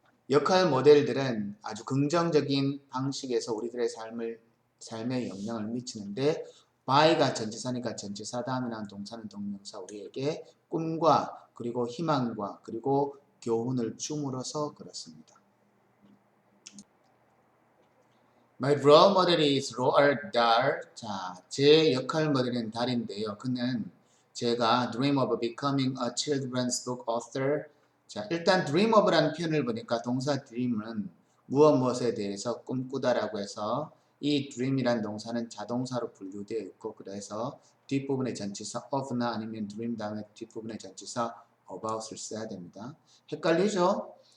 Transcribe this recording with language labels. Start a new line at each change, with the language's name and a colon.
Korean: 역할 모델들은 아주 긍정적인 방식에서 우리들의 삶에 영향을 미치는데 by가 전치사니까 전치사 다음에 나온 동사는 동명사 우리에게 꿈과 그리고 희망과 그리고 교훈을 줌으로써 그렇습니다.
English: My role model is Roald Dahl.
Korean: 자, 제 역할 모델은 달인데요. 그는 제가
English: dream of becoming a children's book author.
Korean: 자, 일단 dream of라는 표현을 보니까 동사 dream은 무엇에 대해서 꿈꾸다라고 해서 이 dream이란 동사는 자동사로 분류되어 있고 그래서 뒷부분에 전치사 of나 아니면 dream 다음에 뒷부분에 전치사 about을 써야 됩니다. 헷갈리죠?